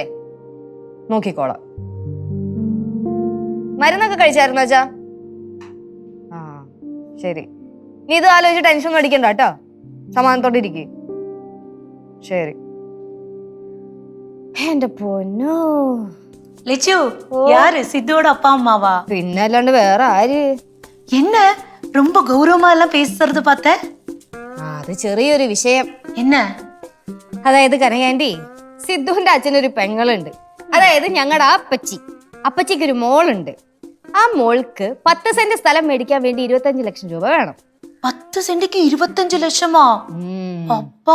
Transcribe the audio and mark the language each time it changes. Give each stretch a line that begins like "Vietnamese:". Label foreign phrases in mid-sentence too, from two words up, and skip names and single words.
Malayalam: നോക്കിക്കോളാം. മരുന്നൊക്കെ കഴിച്ചായിരുന്നു അച്ഛാ? ശരി, നീ ഇത് ആലോചിച്ച് ടെൻഷൻ ഒന്നും അടിക്കണ്ട കേട്ടോ. സമാധാനത്തോടെ ഇരിക്കേ. ശരി. എന്റെ പൊന്നോ
Tamil: லெச்சு, யாரு? சித்துவோட அப்பா அம்மாவா?
Malayalam: പിന്നെ അല്ലാണ്ട് വേറെ ആര്?
Tamil: என்ன ரொம்ப கௌரவமா எல்லாம் பேசுறது பார்த்தேன்.
Malayalam: അത് ചെറിയൊരു വിഷയം.
Tamil: என்ன?
Malayalam: അതായത് കനകാന്റി, സിദ്ധുവിന്റെ അച്ഛനൊരു പെങ്ങളുണ്ട്. അതായത് ഞങ്ങളുടെ അപ്പച്ചിക്ക് ഒരു മോളുണ്ട്. ആ മോൾക്ക് 10 സെന്റ് സ്ഥലം മേടിക്കാൻ വേണ്ടി 25 ലക്ഷം രൂപ വേണം. 10 സെന്റിക്ക് 25 ലക്ഷമാ? അപ്പാ.